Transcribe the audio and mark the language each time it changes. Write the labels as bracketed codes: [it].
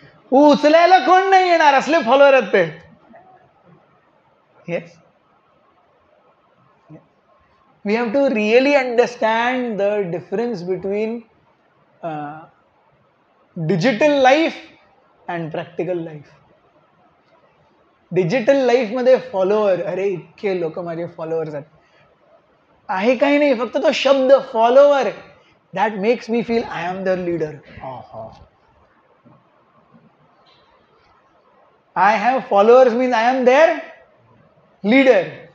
[mr] उचलायला कोण नाही येणार, असले फॉलोअर आहेत ते. [en] Yes, we have to really understand the difference between digital life and practical life. [mr] Digital life मध्ये फॉलोअर, अरे इतके लोक माझे फॉलोअर्स आहेत, आहे काही नाही, फक्त तो शब्द follower, [en] That makes me feel I am the leader. I have followers means I am their leader.